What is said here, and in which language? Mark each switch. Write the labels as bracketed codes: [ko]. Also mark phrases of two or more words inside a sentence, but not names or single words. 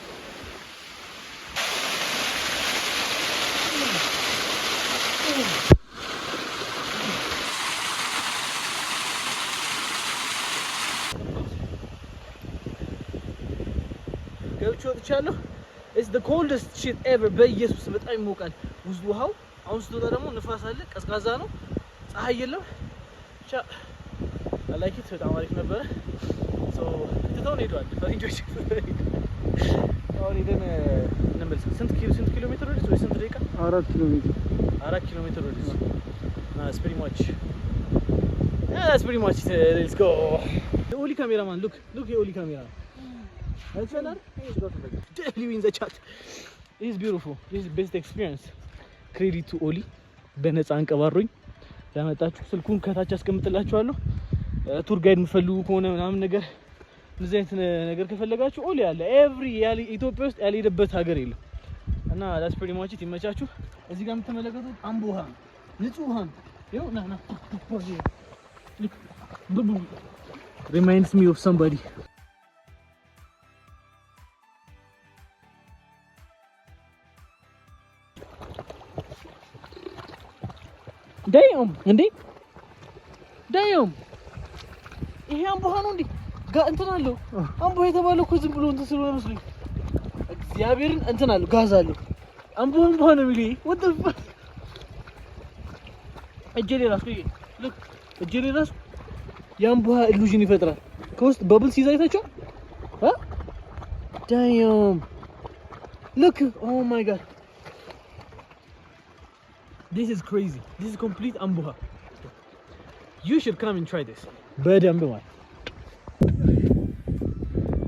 [en] Go to the channel. It's the coldest shit ever. [am] በኢየሱስ በጣም ይሞቃል ውስጥ ውሃው። አሁን ስትወጣ ደግሞ ንፋስ አለ፣ ቀዝቃዛ ነው፣ ፀሐይ የለም። ብቻ አላኪት በጣም አሪፍ ነበረ። ሶ ትተውን ሄደዋል ፈረንጆች። አሁን ሄደን እንመልስ። ስንት ኪሎ ሜትር ወደዚህ ወይ ስንት ደቂቃ? 4 ኪሎ ሜትር ወደዚህ። [en] That's pretty much. Yeah, that's pretty much. Let's go. The Oli cameraman, look the Oli camera. That's another. He's got it. Definitely wins the chat. This is beautiful. This is the best experience. Credit to Oli. [am] በነፃ አንቀባሩኝ ያመጣችሁ ስልኩን ከታች አስቀምጥላችኋለሁ። [en] tour guide [am] የምትፈልጉ ከሆነ ምናምን ነገር እንደዚህ አይነት ነገር ከፈለጋችሁ ኦሊ አለ። ኤቭሪ ኢትዮጵያ ውስጥ ያልሄደበት ሀገር የለም እና [en] that's pretty much it። [am] ይመቻችሁ። እዚህ ጋር የምትመለከቱት አምቦ ውሃ ነው። ንጹህ ውሃ ነው። ይኸው ና [en] reminds me of somebody. Damn! [am] ይሄ አምቦ ውሃ ነው እንዴ? እንትን አለው አምቦ የተባለው እኮ ዝም ብሎ እንትን ስለሆነ መስሎኝ እግዚአብሔርን እንትን አለው ጋዝ አለው። አምቦ ነው የሚለኝ [en] what the fuck። [am] እጄ ላይ ራሱ የአምቦ ውሃ ኢሉዥን ይፈጥራል። ከውስጥ በብል ሲይዝ አይታችኋል? [en] Damn! Look! Oh my god! This is crazy. This is complete ambuha. You should come and try this. [am] በደንብ ማለት